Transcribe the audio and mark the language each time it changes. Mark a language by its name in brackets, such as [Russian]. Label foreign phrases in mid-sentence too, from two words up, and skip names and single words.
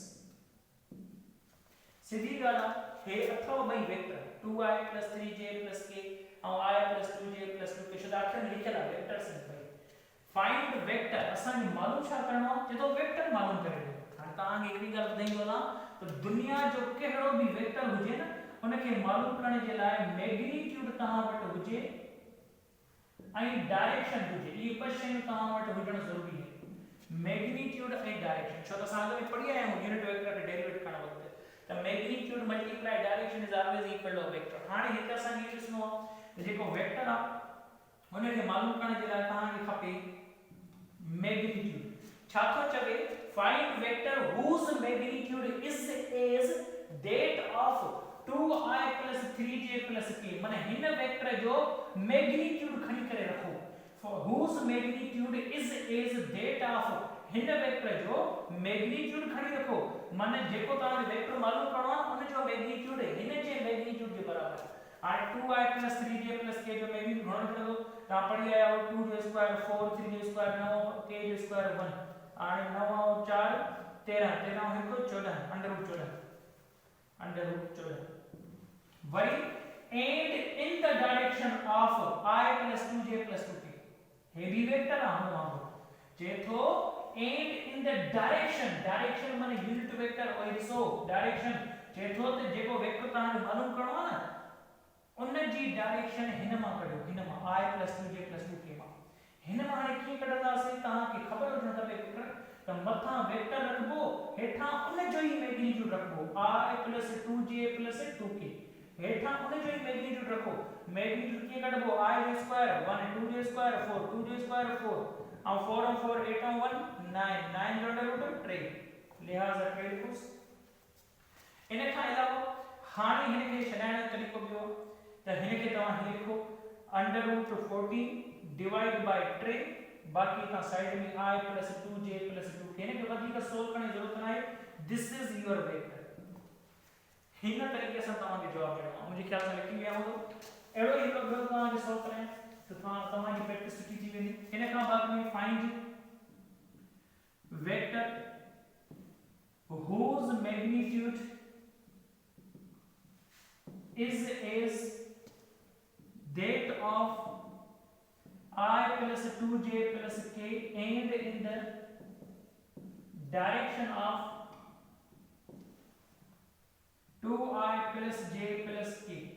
[Sindhi] सीधी ॻाल्हि हे अथव ॿई वेक्टर [English] 2I plus 3j plus k [Sindhi] और [English] I plus 2j plus 2k [Sindhi] शुद्ध अक्षर में लिखियल आहे वेक्टर्स आहिनि भाई. [English] find vector [Sindhi] असांखे मालूम छा करणो आहे जेको वेक्टर मालूम करे ॾियो. हाणे तव्हांखे हिकिड़ी ॻाल्हि ॿुधाईंदो वञा त दुनिया जो कहिड़ो बि वेक्टर हुजे न उनखे मालूम करण जे लाइ मैग्नीट्यूड तव्हां वटि हुजे ऐं डायरेक्शन हुजे. इहे ॿ शयूं तव्हां वटि हुजण ज़रूरी आहे, मैग्नीट्यूड ऐं डायरेक्शन. छो त असां अॻु में पढ़ी आया आहियूं [English] unit vector [Sindhi] खे डेरिवेट करण वक़्तु त [English] magnitude multiply direction is always equal to vector. [Sindhi] हाणे हिते असांखे ॾिसणो आहे त जेको वेक्टर आहे उनखे मालूम करण जे लाइ तव्हांखे खपे मैग्नीट्यूड. छा थो चवे [English] find vector whose magnitude is as that of 2I plus 3j plus k. [Sindhi] माने हिन वेक्टर जो मैग्नीट्यूड खणी करे रखो. [English] for whose magnitude is as that of [Sindhi] हिन वेक्टर जो मैग्नीट्यूड खणी रखो. माने जेको तव्हां वेक्टर मालूम करणो आहे उन जो मैग्नीट्यूड हिन जे मैग्नीट्यूड जे बराबर. हाणे [English] 2I plus 3j plus k [Sindhi] जो मैग्नीट्यूड घणो निकरंदो तव्हां पढ़ी आया हो 2 जो स्क्वायर 4 3 जो स्क्वायर 9 k जो स्क्वायर 1 आणि 9 और 4 13 13 और 1 14 [English] under root 14 वरी and in the direction of I plus 2j plus 2k [Sindhi] हे भी वेक्टर आहे वहां जेथो [English] and in the direction [Sindhi] माने [English] unit vector [Sindhi] और सो डायरेक्शन जेथो ते जेको वेक्टर तहां मालूम करणो आहे न उन जी डायरेक्शन हिन मां कढो हिन मां [English] I plus 2j plus 2k [Sindhi] मां हिन मां हाणे कीअं कढंदासीं तहां खे ख़बर हुजण खपे वेक्टर त मथां वेक्टर रखबो हेठां उन जो ही मैग्नीट्यूड रखबो [English] I plus 2j plus 2k [Sindhi] हेठां उन जो ही मैग्नीट्यूड रखो. मैग्नीट्यूड कीअं कढबो I जो स्क्वायर 1 2 जो स्क्वायर 4 2 जो स्क्वायर 4 और 4 और 4 8 और 1 9 9 जो [English] under root [Sindhi] 3 लिहाजा 3 लिखोस. इन खां अलावा हाणे हिन खे छॾाइण जो तरीक़ो ॿियो त हिन खे तव्हां हीअं लिखो [English] under root 14 divide by 3 [Sindhi] बाकी तव्हां साइड में [English] I plus 2j plus 2k [Sindhi] हिन खे वधीक सोल्व करण जी ज़रूरत नाहे. [English] this is your vector. [Sindhi] हिन तरीक़े सां तव्हांखे जवाब ॾियणो आहे. मुंहिंजे ख़्याल सां लिखी विया हूंदो अहिड़ो ई हिकिड़ो ॿियो तव्हांखे सोल्व करायां त तव्हांजी प्रैक्टिस सुठी थी वेंदी. हिन खां बाद में [English] find vector whose magnitude is as that of I plus 2j plus k and in the direction of 2I plus j plus k.